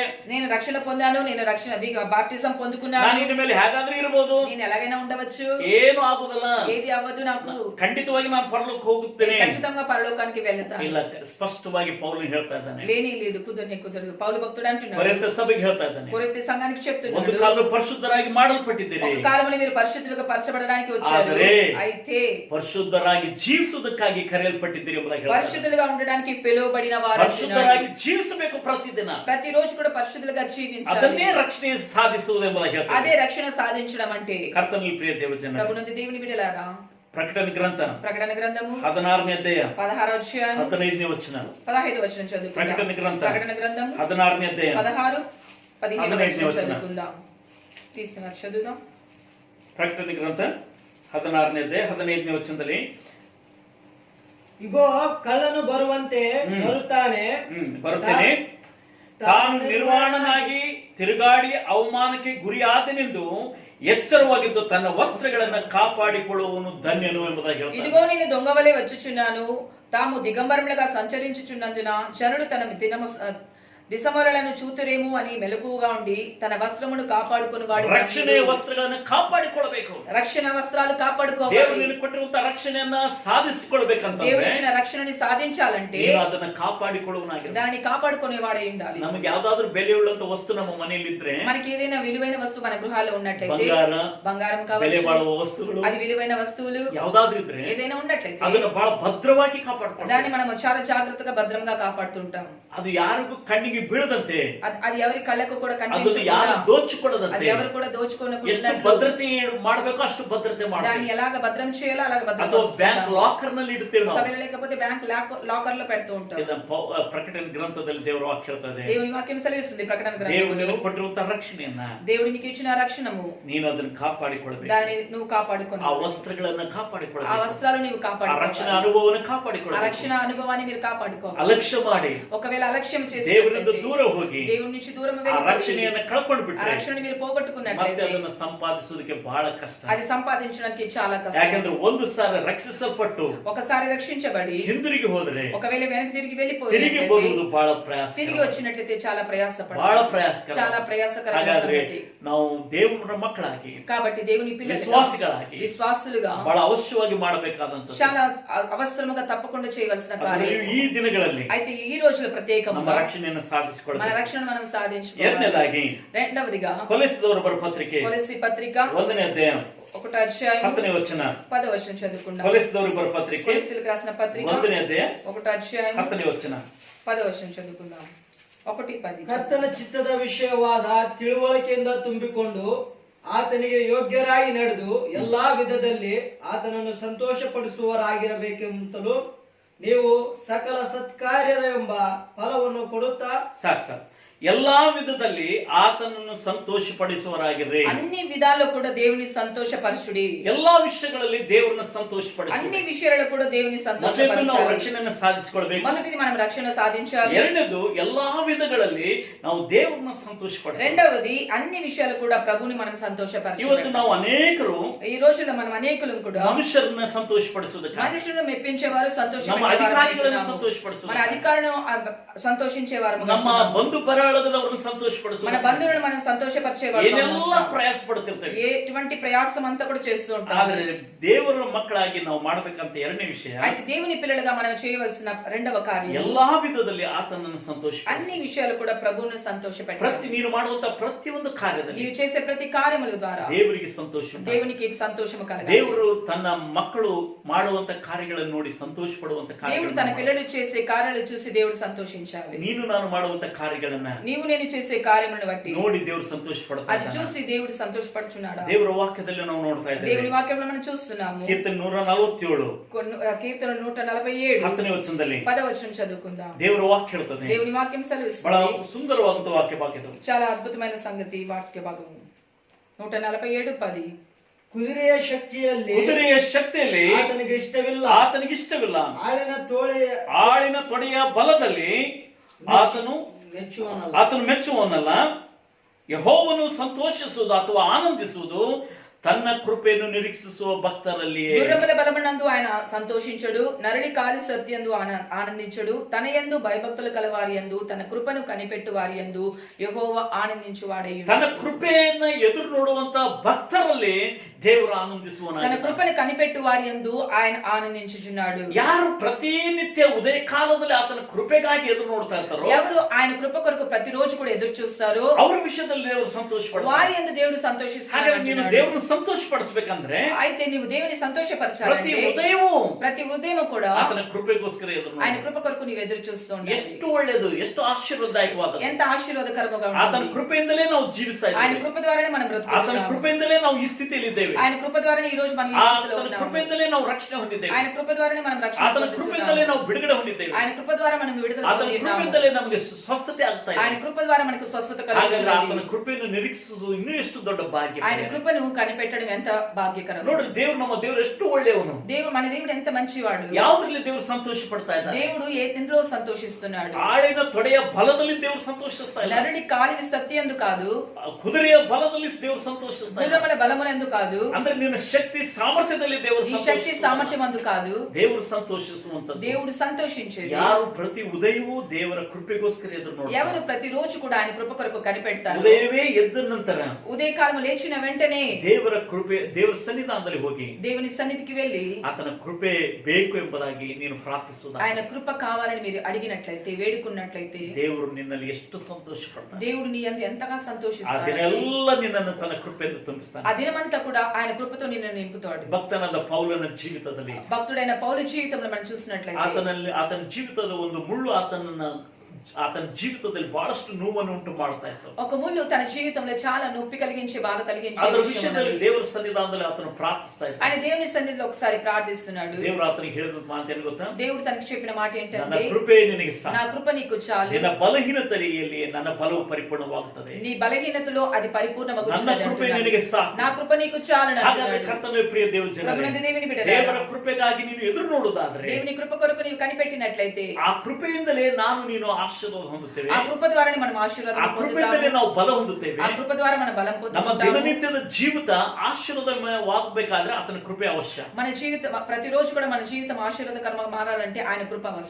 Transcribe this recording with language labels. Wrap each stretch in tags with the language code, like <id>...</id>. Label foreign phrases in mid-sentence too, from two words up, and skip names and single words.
<te>నేను రక్షణ పొందాను, నేను రక్షణ బాప్టిజం పొందుకున్నాను,</te> <kn>ನಾನು ಇನ್ನು ಮೇಲೆ ಹೇಗಾದ್ರೂ ಇರಬಹುದು,</kn> <te>నేను ఎలాగైనా ఉండవచ్చు,</te> <kn>ಏನು ಆಗುದಿಲ್ಲ,</kn> <te>ఏది అవ్వదు, నాకు</te> <kn>ಖಂಡಿತವಾಗಿ ನಾನು ಪರಲೋಕ ಹೋಗುತ್ತೇನೆ,</kn> <te>ఖచ్చితంగా పరలోకానికి వెళ్తాను.</te> <kn>ಇಲ್ಲ, ಸ್ಪಷ್ಟವಾಗಿ ಪೌಲನು ಹೇಳ್ತಾ ಇದ್ದಾನೆ.</kn> <te>లేని లేదు, కుదరదు. పౌలు భక్తుడు అంటున్నాడు,</te> <kn>ಕೊರಿಂಥ ಸಭೆಗೆ ಹೇಳ್ತಾ ಇದ್ದಾನೆ,</kn> <te>కొరింథీ సంఘానికి</te> <kn>ಒಂದು</kn> <te>చెప్తున్నాడు,</te> <kn>ಕಾಲ ಪರಿಶುದ್ಧರಾಗಿ ಮಾಡಲ್ಪಟ್ಟಿದ್ದೀರಿ,</kn> <te>ఒక కాలంలో మీరు పరిశుద్ధులుగా పరచబడడానికి వచ్చారు,</te> <kn>ಆದರೆ</kn> <te>అయితే</te> <kn>ಪರಿಶುದ್ಧರಾಗಿ ಜೀವಿಸುವುದಕ್ಕಾಗಿ ಕರೆಯಲ್ಪಟ್ಟಿದ್ದೀರಿ ಎಂಬುದಾಗಿ ಹೇಳ್ತಾ ಇದ್ದಾನೆ.</kn> <te>పరిశుద్ధులుగా ఉండడానికి పిలువబడిన వారు</te> <kn>ಪರಿಶುದ್ಧರಾಗಿ ಜೀವಿಸಬೇಕು ಪ್ರತಿದಿನ,</kn> <te>ప్రతిరోజు కూడా పరిశుద్ధులుగా జీవించాలి.</te> <kn>ಅದನ್ನೇ ರಕ್ಷಣೆ ಸಾಧಿಸುವುದು ಎಂಬುದಾಗಿ ಹೇಳ್ತಾ</kn> <te>అదే</te> <kn>ಇದ್ದಾನೆ.</kn> <te>రక్షణ సాధించడం అంటే.</te> <kn>ಕರ್ತನಲ್ಲಿ ಪ್ರಿಯ ದೇವಜನ,</kn> <te>ప్రభునందు దేవుని బిడ్డలారా,</te> <kn>ಪ್ರಕಟಣೆ ಗ್ರಂಥ</kn> <te>ప్రకటన గ్రంథము</te> <kn>16ನೇ ಅಧ್ಯಾಯ</kn> <te>16వ అధ్యాయం</te> <kn>15ನೇ ವಚನ.</kn> <te>15వ వచనం చదువుకుందాం. ప్రకటన గ్రంథ ప్రకటన గ్రంథము 16ನೇ అధ్యాయ 16 15వ 15వ వచనం వచన. చదువుకుందాం. తీసుకున్నారు, చదువుదాం.</te> <kn>ಪ್ರಕಟಣೆ ಗ್ರಂಥ 16ನೇ ಅಧ್ಯಾಯ 15ನೇ ವಚನದಲ್ಲಿ, ಇಗೋ ಕಳ್ಳನು ಬರುವಂತೆ ಬರುತ್ತಾನೆ, ಬರುತ್ತೇನೆ, ತಾನು ನಿರ್ವಾಣನಾಗಿ ತಿರುಗಾಡಿ ಅವಮಾನಕ್ಕೆ ಗುರಿಯಾದನೆಂದು ಎಚ್ಚರವಾಗಿದ್ದು ತನ್ನ ವಸ್ತ್ರಗಳನ್ನ ಕಾಪಾಡಿಕೊಳ್ಳುವವನು ಧನ್ಯನು ಎಂಬುದಾಗಿ ಹೇಳ್ತಾನೆ.</kn> <te>ఇదిగో నేను దొంగవలే వచ్చుచున్నాను, తాము దిగంబరములుగా సంచరించుచున్నందున జనుడు తన దిశమరలను చూతురేమో అని మెలకువగా ఉండి తన వస్త్రమును కాపాడుకొని వాడు.</te> <kn>ರಕ್ಷಣೆಯ ವಸ್ತ್ರಗಳನ್ನು ಕಾಪಾಡಿಕೊಳ್ಳಬೇಕು.</kn> <te>రక్షణ వస్త్రాలు కాపాడుకోవాలి.</te> <kn>ದೇವರು ಕೊಟ್ಟಿರುವಂತಹ ರಕ್ಷಣೆಯನ್ನ ಸಾಧಿಸಿಕೊಳ್ಳಬೇಕಂತ</kn> <te>దేవుడు ఇచ్చిన రక్షణని సాధించాలంటే</te> <kn>ಅದನ್ನ ಕಾಪಾಡಿಕೊಳ್ಳುವನಾಗಿರಬೇಕು.</kn> <te>దాన్ని కాపాడుకునేవాడే ఉండాలి.</te> <kn>ನಮಗೆ ಯಾವ್ದಾದ್ರು ಬೆಲೆ ಉಳ್ಳಂತ ವಸ್ತು ನಮ್ಮ ಮನೆಯಲ್ಲಿ ಇದ್ರೆ,</kn> <te>మనకి ఏదైనా విలువైన వస్తువు మన గృహాల్లో ఉన్నట్లయితే, బంగారం</te> <kn>ಬೆಲೆ</kn> <te>కావచ్చు,</te> <kn>ಬಾಳುವ ವಸ್ತುಗಳು,</kn> <te>అది విలువైన వస్తువులు</te> <kn>ಯಾವ್ದಾದ್ರು ಇದ್ರೆ</kn> <te>ఏదైనా ఉన్నట్లయితే</te> <kn>ಅದನ್ನ ಬಹಳ ಭದ್ರವಾಗಿ ಕಾಪಾಡ್ಕೊಳ್ಳಿ.</kn> <te>దాన్ని మనం చాలా జాగ్రత్తగా భద్రంగా కాపాడుతుంటాం.</te> <kn>ಅದು ಯಾರಿಗೂ ಕಣ್ಣಿಗೆ ಬೀಳದಂತೆ,</kn> <te>అది ఎవరి కళ్ళకు కూడా</te> <kn>ಅದನ್ನು</kn> <te>కనిపించకుండా,</te> <kn>ಯಾರು</kn> <te>అది</te> <kn>ದೋಚಿಕೊಳ್ಳದಂತೆ</kn> <te>ఎవరు కూడా</te> <kn>ಎಷ್ಟು</kn> <te>దోచుకోనకుండా</te> <kn>ಭದ್ರತೆ ಮಾಡಬೇಕು ಅಷ್ಟು ಭದ್ರತೆ</kn> <te>దాన్ని</te> <kn>ಮಾಡಬೇಕು.</kn> <te>ఎలాగ భద్రం చేయాలో అలాగ భద్రం</te> <kn>ಅಥವಾ</kn> <te>చేస్తుంటాం.</te> <en>bank locker</en> <kn>ನಲ್ಲಿ ಇಡ್ತೇವೆ ನಾವು.</kn> <te>ఒకవేళ లేకపోతే</te> <en>bank locker</en> <te>లో పెడుతూ ఉంటాం.</te> <kn>ಪ್ರಕಟಣೆ ಗ್ರಂಥದಲ್ಲಿ ದೇವರ ವಾಕ್ಯ ಹೇಳ್ತದೆ,</kn> <te>దేవుని వాక్యం సెలవిస్తుంది ప్రకటన</te> <kn>ದೇವರು</kn> <te>గ్రంథంలో,</te> <kn>ಕೊಟ್ಟಿರುವಂತಹ ರಕ್ಷಣೆಯನ್ನ</kn> <te>దేవుడు నీకు ఇచ్చిన రక్షణము</te> <kn>ನೀನು ಅದನ್ನು ಕಾಪಾಡಿಕೊಳ್ಳಬೇಕು.</kn> <te>దాన్ని నువ్వు కాపాడుకోను,</te> <kn>ಆ ವಸ್ತ್ರಗಳನ್ನ</kn> <te>ఆ</te> <kn>ಕಾಪಾಡಿಕೊಳ್ಳಬೇಕು.</kn> <te>వస్త్రాలు నీవు</te> <kn>ಆ</kn> <te>కాపాడుకోవాలి,</te> <kn>ರಕ್ಷಣಾ ಅನುಭವವನ್ನು</kn> <te>ఆ</te> <kn>ಕಾಪಾಡಿಕೊಳ್ಳಬೇಕು.</kn> <te>రక్షణ అనుభవాన్ని మీరు కాపాడుకోవాలి.</te> <kn>ಅಲಕ್ಷ್ಯ ಮಾಡಿ</kn> <te>ఒకవేళ అలక్ష్యం</te> <kn>ದೇವರಿಂದ</kn> <te>చేసి</te> <kn>ದೂರ ಹೋಗಿ</kn> <te>దేవుడి నుంచి దూరం</te> <kn>ಆ</kn> <te>వెళ్ళిపోయి</te> <kn>ರಕ್ಷಣೆಯನ್ನ ಕಳ್ಕೊಂಡು</kn> <te>ఆ</te> <kn>ಬಿಟ್ರೆ</kn> <te>రక్షణని మీరు</te> <kn>ಮತ್ತೆ</kn> <te>పోగొట్టుకున్నట్లయితే</te> <kn>ಅದನ್ನು ಸಂಪಾದಿಸುವುದಕ್ಕೆ ಬಹಳ ಕಷ್ಟ.</kn> <te>అది సంపాదించడానికి చాలా కష్టం.</te> <kn>ಯಾಕಂದ್ರೆ ಒಂದು ಸಾರಿ ರಕ್ಷಿಸಲ್ಪಟ್ಟು</kn> <te>ఒకసారి రక్షించబడి</te> <kn>ಹಿಂದಿರುಗಿ ಹೋದ್ರೆ</kn> <te>ఒకవేళ వెనక్కి తిరిగి</te> <kn>ತಿರುಗಿ</kn> <te>వెళ్ళిపోయి</te> <kn>ಬರುವುದು ಬಹಳ ಪ್ರಯಾಸ,</kn> <te>తిరిగి వచ్చినట్లయితే చాలా ప్రయాసపడాలి,</te> <kn>ಬಹಳ ಪ್ರಯಾಸಕರ.</kn> <te>చాలా ప్రయాసకరమైన</te> <kn>ಹಾಗಾದ್ರೆ</kn> <te>సంగతి.</te> <kn>ನಾವು ದೇವರ ಮಕ್ಕಳಾಗಿ,</kn> <te>కాబట్టి దేవుని పిల్లలుగా,</te> <kn>ವಿಶ್ವಾಸಿಗಳಾಗಿ</kn> <te>విశ్వాసులుగా</te> <kn>ಬಹಳ ಅವಶ್ಯವಾಗಿ ಮಾಡಬೇಕಾದಂತ</kn> <te>చాలా అవసరముగా తప్పకుండా చేయవలసిన కార్యం.</te> <kn>ಈ ದಿನಗಳಲ್ಲಿ</kn> <te>అయితే ఈ రోజుల</te> <kn>ನಮ್ಮ</kn> <te>ప్రత్యేకంగా</te> <kn>ರಕ್ಷಣೆಯನ್ನು</kn> <te>మన</te> <kn>ಸಾಧಿಸಿಕೊಳ್ಳಬೇಕು.</kn> <te>రక్షణ మనం సాధించుకోవాలి.</te> <kn>ಎರಡನೇದಾಗಿ</kn> <te>రెండవదిగా</te> <kn>ಕೊಲೆಸಿದವರು ಬರ ಪತ್ರಿಕೆ</kn> <te>కొలస్సీ పత్రిక</te> <kn>1ನೇ ಅಧ್ಯಾಯ</kn> <te>1వ అధ్యాయం</te> <kn>10ನೇ ವಚನ.</kn> <te>10వ వచనం చదువుకుందాం.</te> <kn>ಕೊಲೆಸಿದವರು ಬರ ಪತ್ರಿಕೆ</kn> <te>కొలస్సీలకు రాసిన పత్రిక</te> <kn>1ನೇ ಅಧ್ಯಾಯ</kn> <te>1వ అధ్యాయం</te> <kn>10ನೇ ವಚನ.</kn> <te>10వ వచనం చదువుకుందాం. 1:10.</te> <kn>ಕರ್ತನ ಚಿತ್ತದ ವಿಷಯವಾದ ತಿಳುವಳಿಕೆಯಿಂದ ತುಂಬಿಕೊಂಡು ಆತನಿಗೆ ಯೋಗ್ಯರಾಗಿ ನಡೆದು ಎಲ್ಲಾ ವಿಧದಲ್ಲಿ ಆತನನ್ನು ಸಂತೋಷಪಡಿಸುವರಾಗಿರಬೇಕೆಂತಲೂ ನೀವು ಸಕಲ ಸತ್ಕಾರ್ಯದ ಎಂಬ ಫಲವನ್ನು ಕೊಡುತ್ತಾ. ಸಾಕು. ಎಲ್ಲಾ ವಿಧದಲ್ಲಿ ಆತನನ್ನು ಸಂತೋಷಪಡಿಸುವರಾಗಿರ್ರಿ.</kn> <te>అన్ని విధాల్లో కూడా దేవుని సంతోషపరచుడి.</te> <kn>ಎಲ್ಲಾ ವಿಷಯಗಳಲ್ಲಿ ದೇವರನ್ನ ಸಂತೋಷಪಡಿಸಿ.</kn> <te>అన్ని విషయాల్లో కూడా దేవుని</te> <kn>ನಾವು</kn> <te>సంతోషపరచాలి.</te> <kn>ರಕ್ಷಣೆಯನ್ನು ಸಾಧಿಸಿಕೊಳ್ಳಬೇಕು.</kn> <te>మొదటిది మనం రక్షణ సాధించాలి.</te> <kn>ಎರಡನೇದು ಎಲ್ಲಾ ವಿಧಗಳಲ್ಲಿ ನಾವು ದೇವರನ್ನ ಸಂತೋಷಪಡಿಸಿ.</kn> <te>రెండవది అన్ని విషయాలు కూడా ప్రభుని మనం సంతోషపరచాలి.</te> <kn>ಇವತ್ತು ನಾವು ಅನೇಕರು</kn> <te>ఈ రోజుల్లో మనం అనేకులు కూడా</te> <kn>ಮನುಷ್ಯರನ್ನ ಸಂತೋಷಪಡಿಸುವುದಕ್ಕೆ,</kn> <te>మనుషులను మెప్పించేవారు,</te> <kn>ನಮ್ಮ</kn> <te>సంతోషపెట్టేవారు,</te> <kn>ಅಧಿಕಾರಿಗಳನ್ನು ಸಂತೋಷಪಡಿಸುವುದು,</kn> <te>మన అధికారులను సంతోషించేవారు,</te> <kn>ನಮ್ಮ ಬಂಧು ಪರಿವಾರದವರನ್ನು ಸಂತೋಷಪಡಿಸುವುದು,</kn> <te>మన బంధువులను మనం సంతోషపరిచేవారు,</te> <kn>ಏನೆಲ್ಲ ಪ್ರಯಾಸ ಪಡುತ್ತಿರ್ತೇವೆ.</kn> <te>ఎటువంటి ప్రయాసం అంతా కూడా చేస్తూ ఉంటాం.</te> <kn>ಆದ್ರೆ ದೇವರ ಮಕ್ಕಳಾಗಿ ನಾವು ಮಾಡಬೇಕಂತ ಎರಡನೇ ವಿಷಯ,</kn> <te>అయితే దేవుని పిల్లలుగా మనం చేయవలసిన రెండవ కార్యం</te> <kn>ಎಲ್ಲಾ విధದಲ್ಲಿ ఆತನನ್ನು ಸಂತೋಷ.</kn> <te>అన్ని విషయాలు కూడా ప్రభువును సంతోషపెట్టాలి.</te> <kn>ನೀನು ಮಾಡುವಂತ ಪ್ರತಿಯೊಂದು ಕಾರ್ಯದಲ್ಲಿ</kn> <te>నీవు చేసే ప్రతి కార్యముల ద్వారా</te> <kn>ದೇವರಿಗೆ ಸಂತೋಷ,</kn> <te>దేవునికి సంతోషము కలగాలి.</te> <kn>ದೇವರು ತನ್ನ ಮಕ್ಕಳು ಮಾಡುವಂತ ಕಾರ್ಯಗಳನ್ನು ನೋಡಿ ಸಂತೋಷ ಪಡುವಂತ</kn> <te>దేవుడు తన పిల్లలు చేసే కార్యాలు చూసి దేవుడు సంతోషించాలి.</te> <kn>ನೀನು ನಾನು ಮಾಡುವಂತ ಕಾರ್ಯಗಳನ್ನ</kn> <te>నీవు నేను చేసే కార్యములను బట్టి</te> <kn>ನೋಡಿ ದೇವರು ಸಂತೋಷ</kn> <te>అది</te> <kn>ಪಡ್ತಾನೆ.</kn> <te>చూసి దేవుడు సంతోషపడుచున్నాడు.</te> <kn>ದೇವರ ವಾಕ್ಯದಲ್ಲಿ ನಾವು ನೋಡ್ತಾ</kn> <te>దేవుని</te> <kn>ಇದ್ದೇವೆ.</kn> <te>వాక్యంలో మనం చూస్తున్నాము.</te> <kn>ಕೀರ್ತನೆ 147</kn> <te>కీర్తన 147</te> <kn>10ನೇ ವಚನದಲ್ಲಿ</kn> <te>10వ వచనం చదువుకుందాం.</te> <kn>ದೇವರ ವಾಕ್ಯ ಹೇಳ್ತದೆ.</kn> <te>దేవుని వాక్యం</te> <kn>ಬಹಳ</kn> <te>సెలవిస్తుంది.</te> <kn>ಸುಂದರವಾದಂತ ವಾಕ್ಯ ಭಾಗ್ಯದು.</kn> <te>చాలా అద్భుతమైన సంగతి వాక్య భాగం 147:10.</te> <kn>ಕುದುರೆಯ ಶಕ್ತಿಯಲ್ಲಿ ಕುದುರೆಯ ಶಕ್ತಿಯಲ್ಲಿ ಆತನಿಗೆ ಇಷ್ಟವಿಲ್ಲ, ಆತನಿಗಿಷ್ಟವಿಲ್ಲ. ಆಳಿನ ತೊಡೆಯ ಬಲದಲ್ಲಿ ಆತನು ಮೆಚ್ಚುವನಲ್ಲ. ಯೆಹೋವನು ಸಂತೋಷಿಸುವುದು ಅಥವಾ ಆನಂದಿಸುವುದು ತನ್ನ ಕೃಪೆಯನ್ನು ನಿರೀಕ್ಷಿಸುವ ಭಕ್ತರಲ್ಲಿಯೇ.</kn> <te>గుర్రముల బలమునందు ఆయన సంతోషించడు, నరుడి కాలి సత్యందు ఆనందించడు, తన యందు భయభక్తులు కలవారి యందు తన కృపను కనిపెట్టు వారి యందు యెహోవా ఆనందించువాడై ఉన్నాడు.</te> <kn>ತನ್ನ ಕೃಪೆಯನ್ನ ಎದುರು ನೋಡುವಂತ ಭಕ್ತರಲ್ಲಿ ದೇವರು ಆನಂದಿಸುವನು.</kn> <te>తన కృపను కనిపెట్టు వారి యందు ఆయన ఆనందించుచున్నాడు.</te> <kn>ಯಾರು ಪ್ರತಿನಿತ್ಯ ಉದಯ ಕಾಲದಲ್ಲಿ ಆತನ ಕೃಪೆಗಾಗಿ ಎದುರು ನೋಡ್ತಾ ಇರ್ತಾರೋ,</kn> <te>ఎవరు ఆయన కృప కొరకు ప్రతిరోజు కూడా ఎదురు చూస్తారో</te> <kn>ಅವರ ವಿಷಯದಲ್ಲಿ ದೇವರು ಸಂತೋಷ</kn> <te>వారి యందు దేవుడు సంతోషిస్తున్నాడు.</te> <kn>ಹಾಗಾದ್ರೆ ನೀನು ದೇವರನ್ನು ಸಂತೋಷ ಪಡಿಸಬೇಕಂದ್ರೆ</kn> <te>అయితే నీవు దేవుని</te> <kn>ಪ್ರತಿ</kn> <te>సంతోషపరచాలంటే</te> <kn>ಉದಯವೂ</kn> <te>ప్రతి ఉదయం కూడా</te> <kn>ಆತನ ಕೃಪೆಗೋಸ್ಕರ ಎದುರು</kn> <te>ఆయన</te> <kn>ನೋಡು.</kn> <te>కృప కొరకు నీవు ఎదురు చూస్తూ ఉండాలి.</te> <kn>ಎಷ್ಟು ಒಳ್ಳೆಯದು, ಎಷ್ಟು ಆಶೀರ್ವಾದದಾಯಕವಾದ.</kn> <te>ఎంత ఆశీర్వాదకరంగా</te> <kn>ಆತನ</kn> <te>ఉంటుంది.</te> <kn>ಕೃಪೆಯಿಂದಲೇ ನಾವು ಜೀವಿಸ್ತಾ</kn> <te>ఆయన</te> <kn>ಇದ್ದೇವೆ.</kn> <te>కృప ద్వారానే మనం</te> <kn>ಆತನ</kn> <te>బ్రతుకుతున్నాము.</te> <kn>ಕೃಪೆಯಿಂದಲೇ ನಾವು ಈ ಸ್ಥಿತಿಯಲ್ಲಿ ಇದ್ದೇವೆ.</kn> <te>ఆయన కృప ద్వారానే ఈ రోజు మనం ఈ స్థితిలో</te> <kn>ಆತನ</kn> <te>ఉన్నాము.</te> <kn>ಕೃಪೆಯಿಂದಲೇ ನಾವು ರಕ್ಷಣೆ ಹೊಂದಿದ್ದೇವೆ.</kn> <te>ఆయన కృప ద్వారానే మనం రక్షణ</te> <kn>ಆತನ ಕೃಪೆಯಿಂದಲೇ</kn> <te>పొందుతున్నాము.</te> <kn>ನಾವು ಬಿಡುಗಡೆ ಹೊಂದಿದ್ದೇವೆ.</kn> <te>ఆయన కృప ద్వారా మనం విడుదల</te> <kn>ಆತನ</kn> <te>పొందుతున్నాము.</te> <kn>ಕೃಪೆಯಿಂದಲೇ ನಮಗೆ ಸ್ವಸ್ಥತೆ ಆಗ್ತಾ</kn> <te>ఆయన</te> <kn>ಇದೆ.</kn> <te>కృప ద్వారా మనకు స్వస్థత</te> <kn>ಹಾಗಾದ್ರೆ ಆತನ</kn> <te>కలుగుతుంది.</te> <kn>ಕೃಪೆಯನ್ನು ನಿರೀಕ್ಷಿಸುವುದು ಇನ್ನೂ ಎಷ್ಟು ದೊಡ್ಡ ಭಾಗ್ಯ.</kn> <te>ఆయన కృపను కనిపెట్టడం ఎంత భాగ్యకరం.</te> <kn>ನೋಡ್ರಿ, ನಮ್ಮ ದೇವರು ಎಷ್ಟು ಒಳ್ಳೆಯವನು.</kn> <te>మన దేవుడు ఎంత మంచివాడు.</te> <kn>ಯಾವುದ್ರಲ್ಲಿ ದೇವರು ಸಂತೋಷ ಪಡ್ತಾ ಇದ್ದಾನೆ?</kn> <te>దేవుడు ఎందులో సంతోషిస్తున్నాడు.</te> <kn>ಆಳಿನ ತೊಡೆಯ ಬಲದಲ್ಲಿ ದೇವರು ಸಂತೋಷಿಸ್ತಾ ಇಲ್ಲ.</kn> <te>నరుడి కాలిని సత్యందు కాదు,</te> <kn>ಕುದುರೆಯ ಬಲದಲ್ಲಿ ದೇವರು ಸಂತೋಷಿಸ್ತಾ ಇಲ್ಲ.</kn> <te>గుర్రముల బలమునందు కాదు,</te> <kn>ಅಂದ್ರೆ ನಿನ್ನ ಶಕ್ತಿ ಸಾಮರ್ಥ್ಯದಲ್ಲಿ ದೇವರು</kn> <te>ఈ శక్తి సామర్థ్యమందు కాదు,</te> <kn>ದೇವರು ಸಂತೋಷಿಸುವಂತದ್ದು.</kn> <te>దేవుడు సంతోషించేది.</te> <kn>ಯಾರು ಪ್ರತಿ ಉದಯವೂ ದೇವರ ಕೃಪೆಗೋಸ್ಕರ ಎದುರು ನೋಡ್ತಾರೆ.</kn> <te>ఎవరు ప్రతిరోజు కూడా ఆయన కృప కొరకు కనిపెడతారు.</te> <kn>ಉದಯವೇ ಎದ್ದ ನಂತರ</kn> <te>ఉదయకాలము లేచిన వెంటనే</te> <kn>ದೇವರ ಕೃಪೆ, ದೇವರ ಸನ್ನಿಧಾನದಲ್ಲಿ ಹೋಗಿ</kn> <te>దేవుని సన్నిధికి వెళ్ళి</te> <kn>ಆತನ ಕೃಪೆ ಬೇಕು ಎಂಬುದಾಗಿ ನೀನು ಪ್ರಾರ್ಥಿಸುವುದ.</kn> <te>ఆయన కృప కావాలని మీరు అడిగినట్లయితే, వేడుకున్నట్లయితే</te> <kn>ದೇವರು ನಿನ್ನಲ್ಲಿ ಎಷ್ಟು ಸಂತೋಷ ಪಡ್ತಾನೆ.</kn> <te>దేవుడు నీ యందు ఎంతగా సంతోషిస్తాడు.</te> <kn>ಅದನ್ನೆಲ್ಲ ನಿನ್ನನ್ನು ತನ್ನ ಕೃಪೆಯಿಂದ ತುಂಬಿಸ್ತಾನೆ.</kn> <te>ఆ దినమంతా కూడా ఆయన కృపతో నిన్ను నింపుతాడు.</te> <kn>ಭಕ್ತನಾದ ಪೌಲನ ಜೀವಿತದಲ್ಲಿ,</kn> <te>భక్తుడైన పౌలు జీవితంలో మనం చూసినట్లయితే</te> <kn>ಆತನ ಜೀವಿತದ ಒಂದು ಮುಳ್ಳು ಆತನ ಜೀವಿತದಲ್ಲಿ ಬಹಳಷ್ಟು ನೋವನ್ನು ಉಂಟು ಮಾಡ್ತಾ ಇತ್ತು.</kn> <te>ఒక ముళ్ళు తన జీవితంలో చాలా నొప్పి కలిగించే, బాధ కలిగించే</te> <kn>ಅದರ</kn> <te>విషయం</te> <kn>ವಿಷಯದಲ್ಲಿ</kn> <te>ఉన్నది.</te> <kn>ದೇವರ ಸನ್ನಿಧಾನದಲ್ಲಿ ಆತನು ಪ್ರಾರ್ಥಿಸ್ತಾ ಇದ್ದ.</kn> <te>ఆయన దేవుని సన్నిధిలో ఒకసారి ప్రార్థిస్తున్నాడు.</te> <kn>ದೇವರು ಆತನಿಗೆ ಹೇಳಿದ ಮಾತು ಏನು ಗೊತ್ತಾ?</kn> <te>దేవుడు తనకి చెప్పిన మాట</te> <kn>ನನ್ನ</kn> <te>ఏంటంటే,</te> <kn>ಕೃಪೆ ನಿನಗೆ ಸಾಕು.</kn> <te>నా కృప నీకు చాలు,</te> <kn>ನಿನ್ನ ಬಲಹೀನತೆಯಲ್ಲಿ ನನ್ನ ಬಲವು ಪರಿಪೂರ್ಣವಾಗುತ್ತದೆ.</kn> <te>నీ బలహీనతలో అది</te> <kn>ನನ್ನ</kn> <te>పరిపూర్ణమగుచున్నది</te> <kn>ಕೃಪೆ</kn> <te>అంటున్నాడు.</te> <kn>ನಿನಗೆ ಸಾಕು.</kn> <te>నా కృప నీకు చాలు</te> <kn>ಹಾಗಾದ್ರೆ ಕರ್ತನ ಪ್ರಿಯ</kn> <te>ప్రభునందు దేవుని</te> <kn>ದೇವರ</kn> <te>బిడ్డలారా,</te> <kn>ದೇವರ ಕೃಪೆಗಾಗಿ ನೀನು ಎದುರು ನೋಡುವುದಾದ್ರೆ,</kn> <te>దేవుని కృప కొరకు నీవు కనిపెట్టినట్లయితే</te> <kn>ಆ ಕೃಪೆಯಿಂದಲೇ ನಾನು ನೀನು ಆಶೀರ್ವಾದ ಹೊಂದುತ್ತೇವೆ.</kn> <te>ఆ కృప ద్వారానే మనం</te> <kn>ಆ</kn> <te>ఆశీర్వాదం</te> <kn>ಕೃಪೆಯಿಂದಲೇ</kn> <te>పొందుతాము.</te> <kn>ನಾವು ಬಲ ಹೊಂದುತ್ತೇವೆ.</kn> <te>ఆ కృప ద్వారా మన బలం</te> <kn>ನಮ್ಮ</kn> <te>పొందుతాము.</te> <kn>ದಿನನಿತ್ಯದ ಜೀವಿತ ಆಶೀರ್ವಾದವಾಗಬೇಕಾದ್ರೆ ಆತನ ಕೃಪೆ ಅವಶ್ಯ.</kn> <te>మన జీవితం ప్రతిరోజు కూడా మన జీవితం ఆశీర్వాదకరంగా మారాలంటే ఆయన కృప అవసరం.</te>